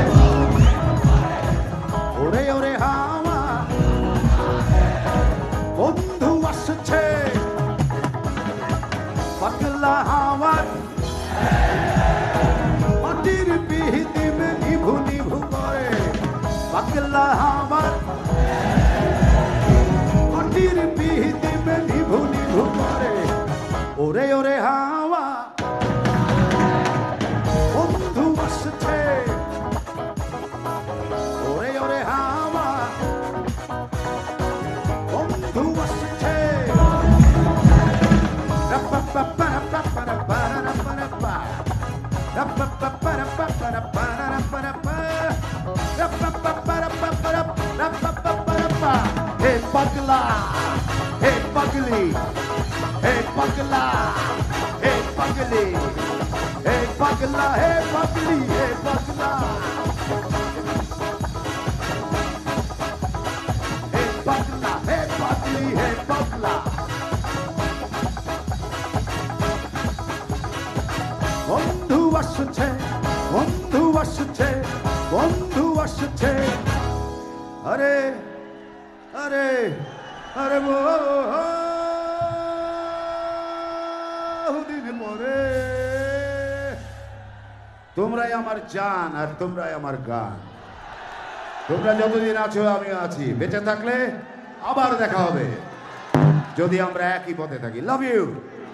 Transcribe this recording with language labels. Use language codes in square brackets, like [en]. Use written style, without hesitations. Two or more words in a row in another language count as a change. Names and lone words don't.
[bn] ওরে ওরে হাওয়া বন্ধু আসছে পাগলা হাওয়ার মাটির পিহিতিমে নিভু নিভু করে পাগলা আমার মাটির পিহিতিমে নিভু নিভু করে ওরে ওরে হাওয়া বন্ধু আসছে ওরে ওরে হাওয়া বন্ধু আসছে হেই পাগলা, হেই পাগলি, হেই পাগলা, হেই পাগলি, হেই পাগলা, হেই পাগলি, হেই পাগলা. হেই পাগলা, হেই পাগলি, হেই পাগলা. বন্ধু আসছে, বন্ধু আসছে, বন্ধু আসছে। আরে আরে আরে বহুদিন পরে তোমরাই আমার জান আর তোমরাই আমার গান তোমরা যতদিন আছো আমি আছি বেঁচে থাকলে আবার দেখা হবে যদি আমরা একই পথে থাকি [en] love you